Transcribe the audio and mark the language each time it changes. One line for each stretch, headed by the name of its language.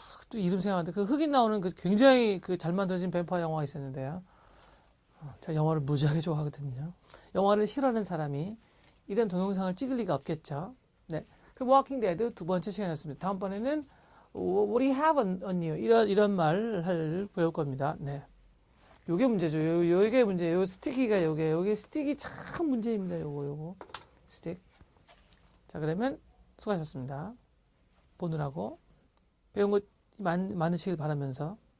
Korean: 또 이름 생각하는데 그 흑인 나오는 그 굉장히 그 잘 만들어진 뱀파이어 영화가 있었는데요. 제가 영화를 무지하게 좋아하거든요. 영화를 싫어하는 사람이 이런 동영상을 찍을 리가 없겠죠. 네. 그 Walking Dead 두 번째 시간이었습니다.
English: 다음번에는 What do you have on you?
Korean: 이런 말을 배울 겁니다. 네. 요게 문제죠. 요게 문제예요. 스티키가 요게 스틱이 참 문제입니다. 요거 스틱. 자, 그러면 수고하셨습니다. 보느라고 배운 것 많으시길 바라면서